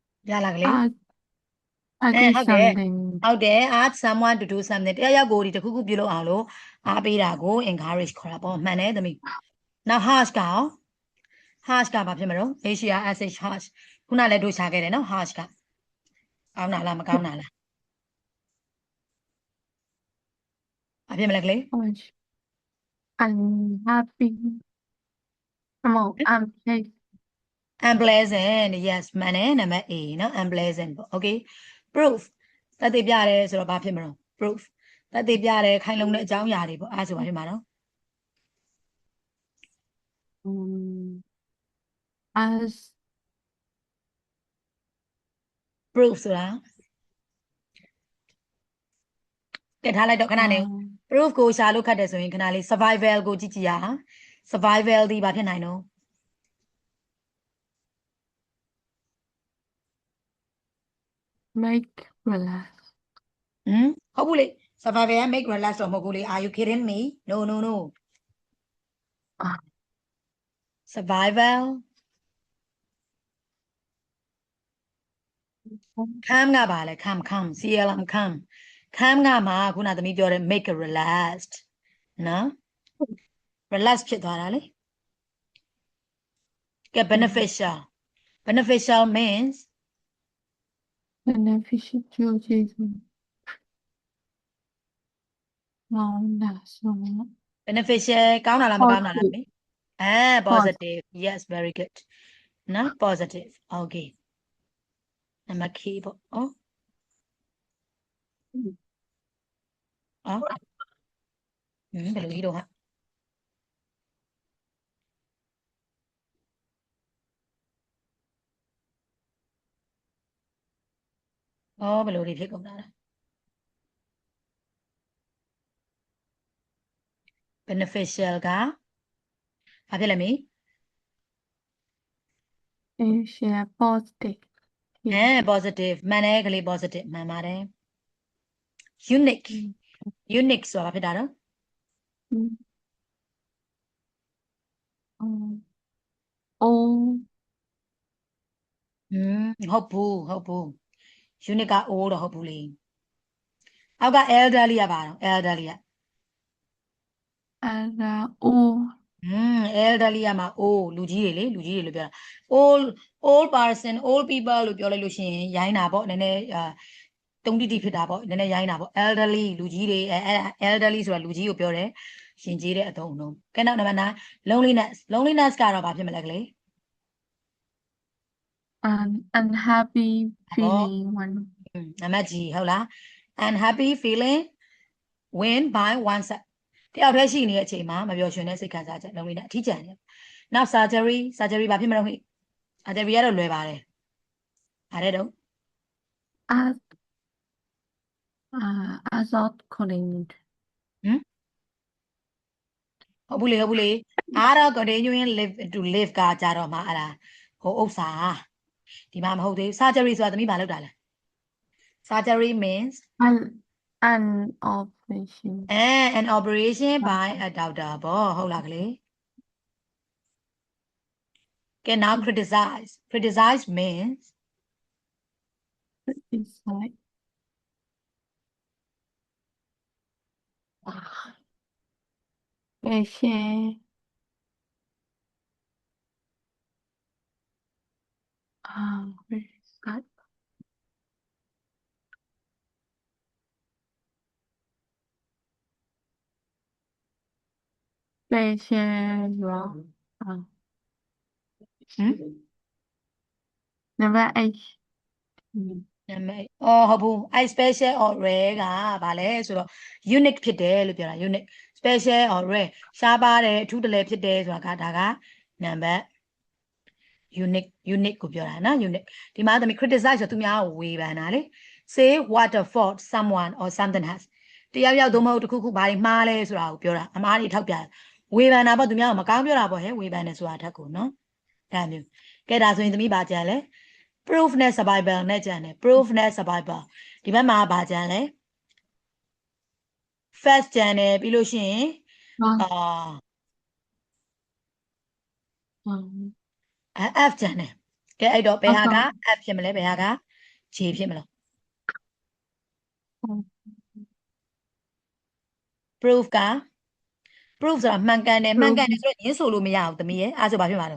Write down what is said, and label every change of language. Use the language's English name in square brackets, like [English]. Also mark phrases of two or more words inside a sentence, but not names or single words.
[Burmese] ရလားကလေး [English] I did okay. something. [Burmese] ဟုတ်တယ် [English] ask someone to do something [Burmese] တယောက်ကိုဒီတစ်ခုခုပြုလုပ်အောင်လို့အားပေးတာကို encourage ခေါ်တာပေါ့မှန်တယ်သမီး [English] now harsh [Burmese] ကရော harsh ကဘာဖြစ်မလို့ [English] HRSH harsh [Burmese] ခုနလည်းတို့ရှာခဲ့တယ်နော် harsh ကကောင်းတာလားမကောင်းတာလားဘာဖြစ်မလဲကလေး [English] Harsh. Unhappy. No, unpleasant yes [Burmese] မှန်တယ်နံပါတ် A နော် unpleasant ပေါ့ [English] okay proof [Burmese] သက်သေပြတယ်ဆိုတော့ဘာဖြစ်မလို့ proof သက်သေပြတယ်ခိုင်လုံတဲ့အကြောင်းအရာတွေပေါ့အဲ့ဒါဆိုဘာဖြစ်မှာနော် [English] as [Burmese] proof ဆိုတာကဲထားလိုက်တော့ခဏနေ proof ကိုရှာလို့ခတ်တယ်ဆိုရင်ခဏလေး survival ကိုကြည့်ကြည့်ရအောင် survival ဒီဘာဖြစ်နိုင်တော့ [English] make relax. [Burmese] ဟုတ်ဘူးလေ survival က [English] make relax [Burmese] တော့မဟုတ်ဘူးလေ [English] are you kidding me no no no survival calm [Burmese] ကပါလေ [English] calm calm CLM calm calm [Burmese] ကမှာခုနသမီးပြောတဲ့ [English] make relaxed [Burmese] နော် relax ဖြစ်သွားတာလေကဲ [English] beneficial beneficial means Beneficial choices. No, that's not. [Burmese] beneficial ကောင်းတာလားမကောင်းတာလားမေ [English] positive yes very good [Burmese] နော် [English] positive okay [Burmese] နံပါတ် K ပေါ့အော် ဘယ်လိုကြီးတော့ဟာအော်ဘယ်လိုတွေဖြစ်ကုန်တာလဲ beneficial ကဘာဖြစ်လဲမေ [English] Share positive. [Burmese] positive မှန်တယ်ကလေး positive မှန်ပါတယ် [English] unique unique [Burmese] ဆိုတာဘာဖြစ်တာတော့ Oh, ဟုတ်ဘူး unique က O တော့ဟုတ်ဘူးလေအောက်က elderly ကပါတော့ elderly က oh, elderly ကမှာ O လူကြီးတွေလေလူကြီးတွေလို့ပြောတာ [English] old person old people [Burmese] လို့ပြောလိုက်လို့ရှိရင်ရိုင်းတာပေါ့နည်းနည်းတုံတိတိဖြစ်တာပေါ့နည်းနည်းရိုင်းတာပေါ့ elderly လူကြီးတွေအဲ့ဒါ elderly ဆိုတာလူကြီးကိုပြောတယ်ရှင်ကြီးတဲ့အသုံးအနှုန်းကဲနောက်နံပါတ်9 loneliness ကတော့ဘာဖြစ်မလဲကလေး [English] an unhappy feeling when [Burmese] နံပါတ် G ဟုတ်လား [English] unhappy feeling when by oneself [Burmese] တယောက်တည်းရှိနေတဲ့အချိန်မှာမပျော်ရွှင်တဲ့စိတ်ခံစားချက် loneliness အထီးကျန်တယ်နောက် surgery ဘာဖြစ်မလို့ဟိ surgery ကတော့လွယ်ပါတယ်အဲ့ဒါတော့ [English] as of calling [Burmese] ဟုတ်ဘူးလေအားတော့ [English] continuing live to live [Burmese] ကကြတော့မှအဲ့ဒါဟိုဥစ္စာဒီမှာမဟုတ်သေးဘူး surgery ဆိုတာသမီးဘာလုပ်တာလဲ [English] surgery means an operation. an operation by a doctor ပေါ့ဟုတ်လားကလေးကဲ now criticize means It's like patient. Where is that? Patient wrong. Number 8. [Burmese] နံပါတ်ဟုတ်ဘူးအဲ့ [English] special or rare [Burmese] ကဘာလဲဆိုတော့ unique ဖြစ်တယ်လို့ပြောတာ [English] unique special or rare [Burmese] ရှားပါတယ်အထူးတလဲဖြစ်တယ်ဆိုတာကဒါကနံပါတ် unique ကိုပြောတာနော် unique ဒီမှာသမီး criticize ဆိုသူများကိုဝေဖန်တာလေ [English] say what a fault someone or something has [Burmese] တယောက်ယောက်သုံးမဟုတ်တစ်ခုခုဘာတွေမှားလဲဆိုတာကိုပြောတာအမားတွေထောက်ပြဝေဖန်တာပေါ့သူများကမကောင်းပြောတာပေါ့ဟဲ့ဝေဖန်တယ်ဆိုတာထက်ကိုနော်ဒါမျိုးကဲဒါဆိုရင်သမီးဘာကြံလဲ proof နဲ့ survival နဲ့ကြံတယ် proof နဲ့ survival ဒီဘက်မှာဘာကြံလဲ first ကြံတယ်ပြီးလို့ရှိရင် F ကြံတယ်ကဲအဲ့တော့ဘယ်ဟာက F ဖြစ်မလဲဘယ်ဟာက J ဖြစ်မလဲ proof က proof ဆိုတာမှန်ကန်တယ်မှန်ကန်တယ်ဆိုတော့ရင်းဆိုလို့မရဘူးသမီးရဲ့အဲ့ဆိုဘာဖြစ်မှာတော့